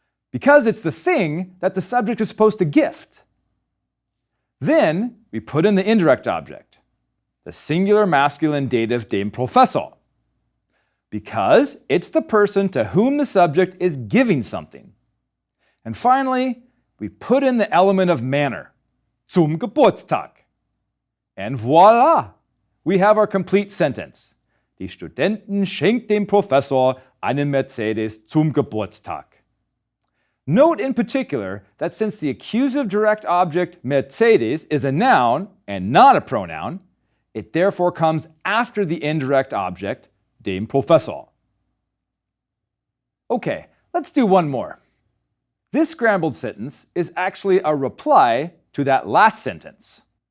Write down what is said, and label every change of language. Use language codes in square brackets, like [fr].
[en] Because it's the thing that the subject is supposed to gift. Then, we put in the indirect object, the singular masculine dative [de] dem Professor. [en] Because it's the person to whom the subject is giving something. And finally, we put in the element of manner, [de] zum Geburtstag. [en] And voila! We have our complete sentence. [de] Die Studentin schenkt dem Professor einen Mercedes zum Geburtstag. [en] Note in particular that since the accusative direct object Mercedes is a noun and not a pronoun, it therefore comes after the indirect object [de] dem Professor. [en] Okay, let's do one more. This scrambled sentence is actually a reply to that last sentence.